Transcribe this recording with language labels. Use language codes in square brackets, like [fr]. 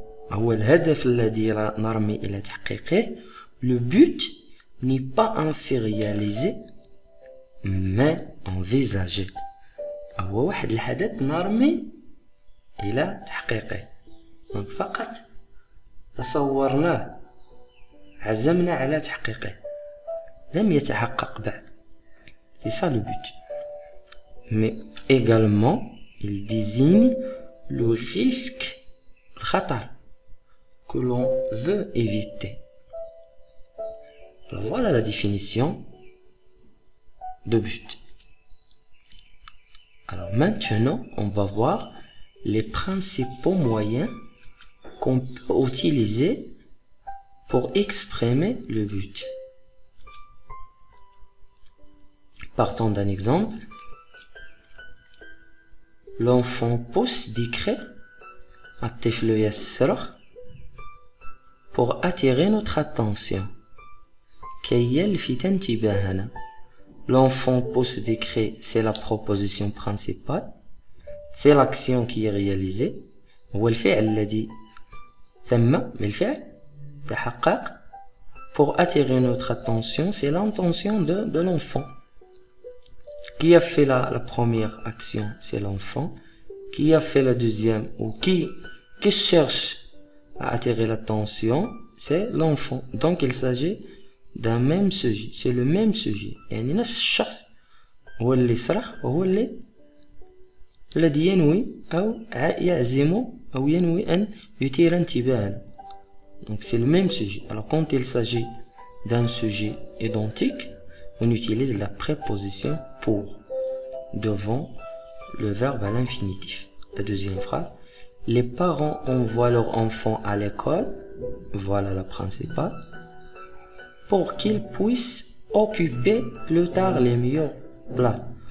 [ar] هو الهدف الذي نرمي إلى تحقيقه. [fr] Le but n'est pas inférialisé, mais envisagé. [ar] هو واحد الحدث نرمي إلى تحقيقه. فقط تصورناه, عزمنا على تحقيقه, لم يتحقق بعد. [fr] C'est ça le but. Mais également, il désigne le risque, le khatar, que l'on veut éviter. Alors voilà la définition de but. Alors maintenant, on va voir les principaux moyens qu'on peut utiliser pour exprimer le but. Partons d'un exemple. L'enfant pousse des cris, [ar] الطفل يصرخ, [fr] pour attirer notre attention. [ar] كي يلفت انتباهنا. [fr] L'enfant pousse des cris, c'est la proposition principale. C'est l'action qui est réalisée. [ar] هو الفعل الذي ثم بالفعل تحقق. [fr] Pour attirer notre attention, c'est l'intention de l'enfant. Qui a fait la première action? C'est l'enfant. Qui a fait la deuxième ou qui cherche à attirer l'attention? C'est l'enfant. Donc il s'agit d'un même sujet. C'est le même sujet. [ar] يعني نفس الشخص هو اللي صرخ وهو الذي ينوي أو يعزم أو ينوي أن يثير انتباهنا. [fr] Donc c'est le même sujet. Alors quand il s'agit d'un sujet identique, on utilise la préposition pour devant le verbe à l'infinitif. La deuxième phrase, les parents envoient leur enfant à l'école, voilà la principale, pour qu'ils puissent occuper plus tard les meilleures places.